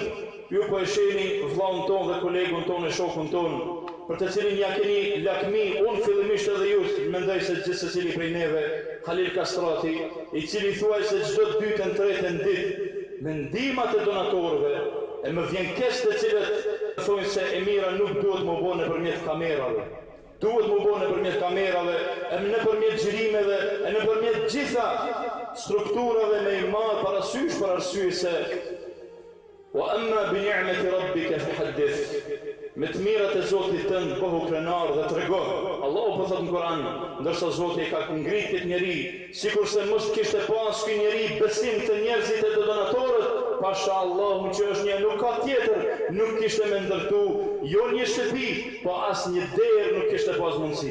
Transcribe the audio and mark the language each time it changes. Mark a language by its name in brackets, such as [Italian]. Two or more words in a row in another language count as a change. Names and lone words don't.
[Albanian] Ju po e sheni vllaun ton dhe kolegun ton e shokun ton, për të cilin ja keni lakmi, unë fillimisht edhe ju mendoj se gjithë secili prej neve, Halil Kastrati, i cili thuaj se çdo 2-ën 3-ën ditë me ndihmat e donatorëve, e më vjen keq të cilët thonë se e mira nuk duhet më bënë nëpërmjet kamerave. Duhet më bënë nëpërmjet kamerave, e nëpërmjet xhirimeve, e nëpërmjet gjitha strukturave me i marrë parasysh për arsye se [Arabic] وأما بنعمة ربك فحدث. [Albanian] Me të mirat e Zotit tënd bëhu krenar dhe trego. Allahu po thot në Kur'an, ndërsa Zoti e ka ngrit këtë njeri, sikurse mos kishte pas ky njeri besim të njerëzit e të donatorët, pasha Allahu që është një, nuk ka tjetër, nuk kishte me ndërtu, jo një shtëpi, po as një derë nuk kishte pas mundësi.